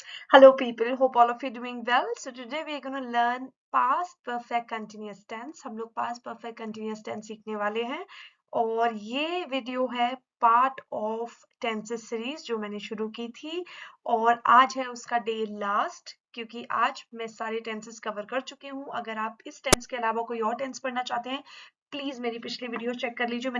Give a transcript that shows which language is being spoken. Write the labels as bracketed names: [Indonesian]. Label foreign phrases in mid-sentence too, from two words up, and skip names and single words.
[English] Hello people, hope all of you doing well. So today we are going to learn past perfect continuous tense. [Hindi] हम लोग [English] past perfect continuous tense [Hindi] सीखने वाले हैं और ये वीडियो है [English] part of tenses series [Hindi] जो मैंने शुरू की थी और आज है उसका [English] day last [Hindi] क्योंकि आज मैं सारे [English] tenses cover [Hindi] कर चुकी हूँ। अगर आप इस टेंस के अलावा कोई और टेंस पढ़ना चाहते हैं प्लीज मेरी पिछली वीडियो चेक कर लीजिए।